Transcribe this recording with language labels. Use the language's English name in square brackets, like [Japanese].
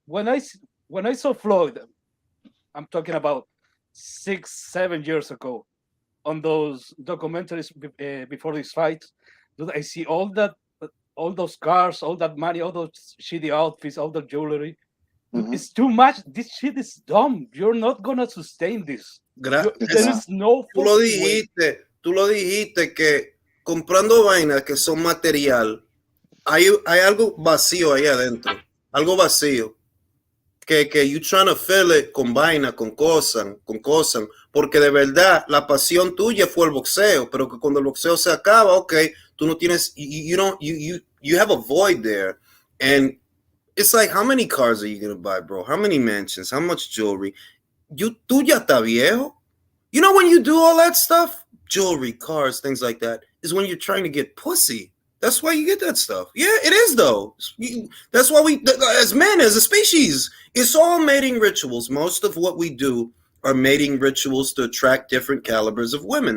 [English] When I saw Floyd, I'm talking about 6-7 years ago, on those documentaries before these fights, dude, I see all those cars, all that money, all those shitty outfits, all the jewelry. Dude, it's too much. This shit is dumb. You're not gonna sustain this. There is no way. [Spanish] Tú lo dijiste que comprando vainas que son material, hay algo vacío ahí adentro, algo vacío. Que [English] you trying to fill it [Spanish] con vaina, con cosas, porque de verdad la pasión tuya fue el boxeo, pero que cuando el boxeo se acaba, okay, tú no tienes, [English] you have a void there, and it's like, how many cars are you gonna buy, bro? How many mansions? How much jewelry? [Spanish] Tú ya está viejo. [English] You know when you do all that stuff, jewelry, cars, things like that, is when you're trying to get pussy. That's why you get that stuff. Yeah, it is though. That's why we, as men, as a species, it's all mating rituals. Most of what we do are mating rituals to attract different calibers of women.